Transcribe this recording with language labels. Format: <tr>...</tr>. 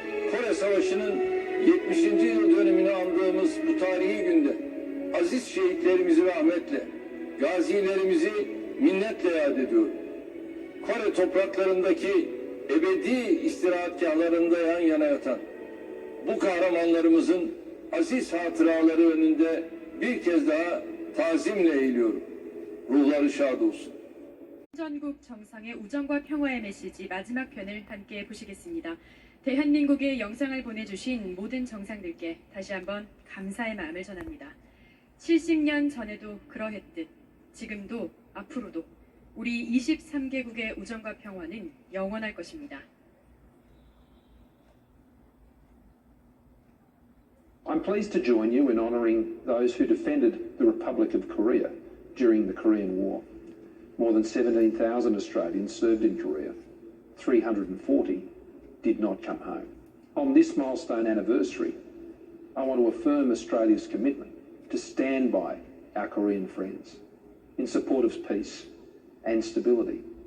<tr>Kore Savaşı'nın 70. yıl dönümünü andığımız bu tarihi günde aziz şehitlerimizi rahmetle, gazilerimizi minnetle yad ediyorum. Kore topraklarındaki ebedi istirahatgahlarında yan yana yatan bu kahramanlarımızın aziz hatıraları önünde bir kez daha tazimle eğiliyorum. Ruhları şad olsun.</tr> <ko>전국 정상의 우정과 평화의 메시지 마지막 편을 함께 보시겠습니다. 대한민국에 영상을 보내주신 모든 정상들께 다시 한번 감사의 마음을 전합니다. 70년 전에도 그러했듯 지금도 앞으로도 우리 23개국의 우정과 평화는 영원할 것입니다.</ko> <en>I'm pleased to join you in honouring those who defended the Republic of Korea during the Korean War. More than 17,000 Australians served in Korea. 340 did not come home. On this milestone anniversary, I want to affirm Australia's commitment to stand by our Korean friends in support of peace and stability.</en>